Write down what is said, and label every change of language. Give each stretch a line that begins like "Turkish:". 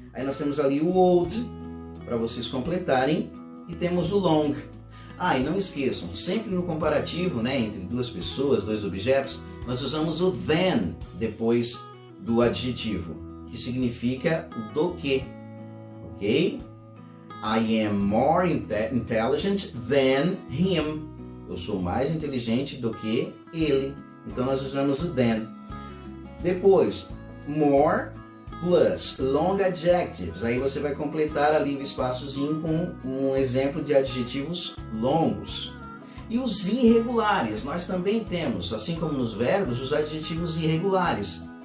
Portuguese: Aí nós temos ali o old, para vocês completarem, e temos o long. E não esqueçam, sempre no comparativo, né, entre duas pessoas, dois objetos, nós usamos o than depois do adjetivo, que significa o do que, ok?
English: I am more intelligent than him.
Portuguese: Eu sou mais inteligente do que ele. Então nós usamos o than. Depois,
English: more plus long adjectives.
Portuguese: Aí você vai completar ali o espaçozinho com um exemplo de adjetivos longos. E os irregulares, nós também temos, assim como nos verbos, os adjetivos irregulares.